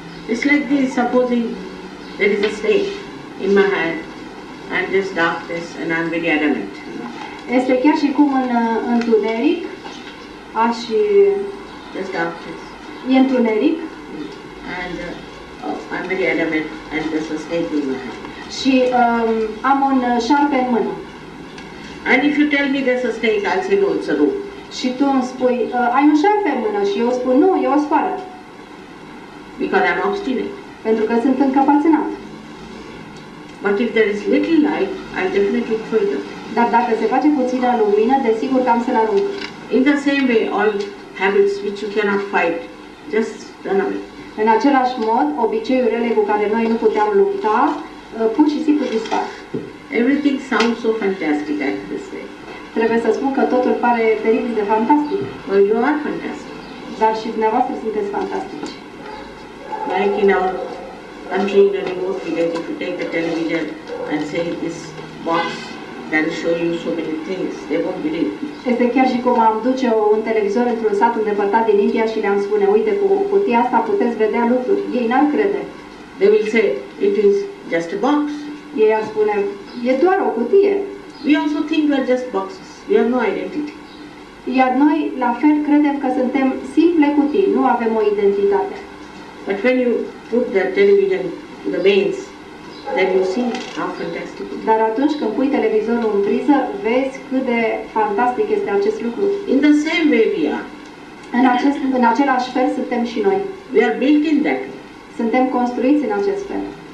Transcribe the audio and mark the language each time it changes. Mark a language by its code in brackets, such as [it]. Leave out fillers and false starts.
[en] It's like this, supposing there is a snake in my hand and there's darkness and I'm very adamant. [ro] Este chiar și cum în întuneric, [en] There's darkness. [ro] E întuneric. [en] And I'm very adamant and there's a snake in my hand. [ro] Și am un șarpe în mână. [en] And if you tell me there's a snake, I'll say no, it's a rope. [ro] Și tu îmi spui, ai un șarpe în mână și eu spun, nu, e o sfoară. [en] Because I'm obstinate. [ro] Pentru că sunt încăpățânat. [en] But if there is little light, I'll definitely throw it up. [ro] Dar dacă se face puțină lumină, desigur că am să-l arunc. [en] In the same way, all habits which you cannot fight, just run away. [ro] În același mod, obiceiurile cu care noi nu puteam lupta, pur și simplu dispar. [en] Everything sounds so fantastic at this way. [ro] Trebuie să spun că totul pare teribil de fantastic. [en] Well, you are fantastic. [ro] Dar și dumneavoastră sunteți fantastici. [en] Like in our country, in a remote village, if you take the television and say this box can show you so many things, they won't believe. [ro] Este chiar și cum am duce un televizor într-un sat îndepărtat din India și le-am spune, uite, cu cutia asta puteți vedea lucruri. Ei n-ar crede. [en] They will say, it is just a box. [ro] Ei ar spune, e doar o cutie. [en] We also think we are just boxes. We have no identity. [ro] Iar noi, la fel, credem că suntem simple cutii, nu avem o identitate. [en] But when you put the television to the mains, then you see how fantastic it is. [ro] Dar atunci când pui televizorul în priză, vezi cât de fantastic este acest lucru. [en] In the same way we are. [ro] În același fel suntem și noi. [en] We are built in that way. [ro] Suntem construiți în acest fel.